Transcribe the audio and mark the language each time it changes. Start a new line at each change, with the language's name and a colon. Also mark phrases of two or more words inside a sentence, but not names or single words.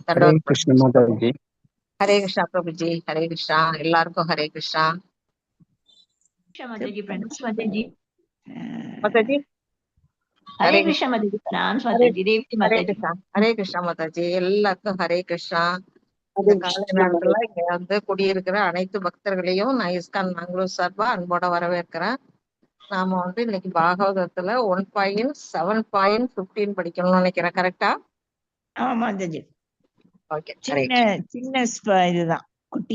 Tamil: Hare Krishna Mataji. Hare Krishna Prabhuji. Hare Krishna. எல்லாருக்கும் Hare Krishna. Mataji, pranams Mataji. Mataji. Hare Krishna Mataji, pranams Hare Mataji. Devi Hare Mataji. Krishna. Hare Krishna Mataji. எல்லாருக்கும் Hare Krishna. இந்த Hare காலை Krishna நேரத்துல Mataji. இங்க வந்து குடியிருக்கிற அனைத்து பக்தர்களையும் நான் இஸ்கான் மங்களூர் சார்பா அன்போட வரவேற்கிறேன். நாம வந்து இன்னைக்கு பாகவதத்துல 1.7.15 படிக்கணும்னு நினைக்கிறேன். கரெக்டா? ஆமா மாதாஜி. ஓகே. சின்ன இதுதான் குட்டி.